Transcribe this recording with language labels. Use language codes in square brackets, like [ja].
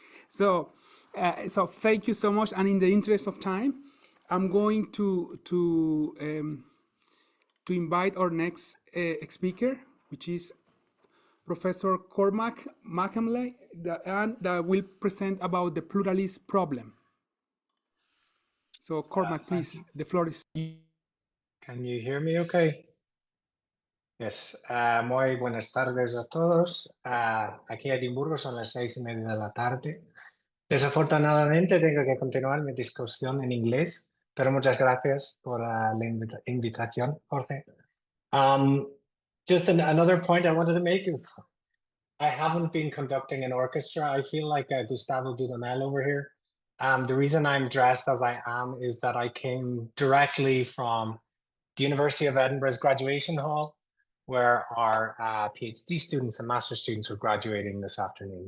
[en] So thank you so much. And in the interest of time, I'm going to invite our next speaker, which is Professor Cormac Amhlaigh, that will present about the pluralist problem. So Cormac, please, the floor is yours. Can you hear me okay? Yes. [es] Muy buenas tardes a todos. Aquí en Edimburgo son las 6:30 de la tarde. Desafortunadamente tengo que continuar mi discusión en inglés, pero muchas gracias por la invitación, Jorge. [en] Just another point I wanted to make. I haven't been conducting an orchestra. I feel like Gustavo Dudamel over here. The reason I'm dressed as I am is that I came directly from the University of Edinburgh's graduation hall, where our PhD students and master's students were graduating this afternoon.